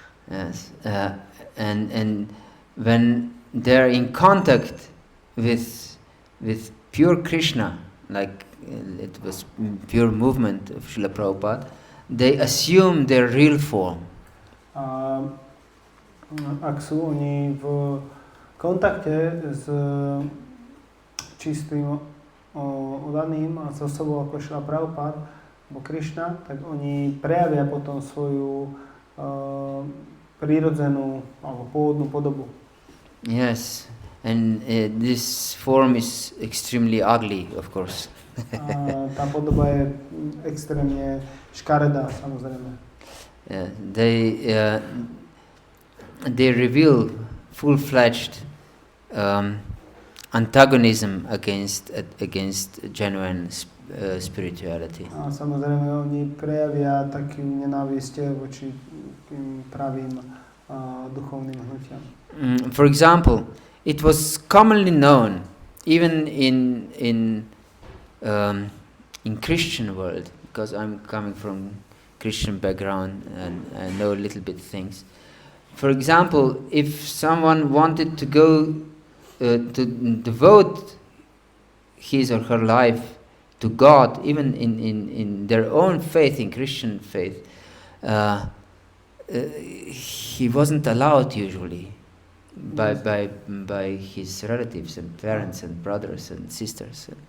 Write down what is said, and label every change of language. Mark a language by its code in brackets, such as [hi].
[en] Yes. And when they're in contact with pure Krishna, like it was pure movement of Srila Prabhupada, they assume their real form. [sk] Ak sú oni v kontakte s čistým udaným a s osobou ako Srila Prabhupada alebo Krishna, tak oni prejavia potom svoju prírodzenú alebo pôvodnú podobu. [en] Yes, and this form is extremely ugly, of course. [sk] Tá podoba je extrémne škaredá, samozrejme. [en] Yeah, they reveal full-fledged antagonism against genuine spirituality. [sk] A samozrejme oni prejavia takú nenávisť voči tým pravým duchovným hnutiam. [en] For example, it was commonly known, even in Christian world, because I'm coming from Christian background and I know a little bit things. For example, if someone wanted to go to devote his or her life to God, even in their own faith, in Christian faith, he wasn't allowed usually by his relatives and parents and brothers and sisters.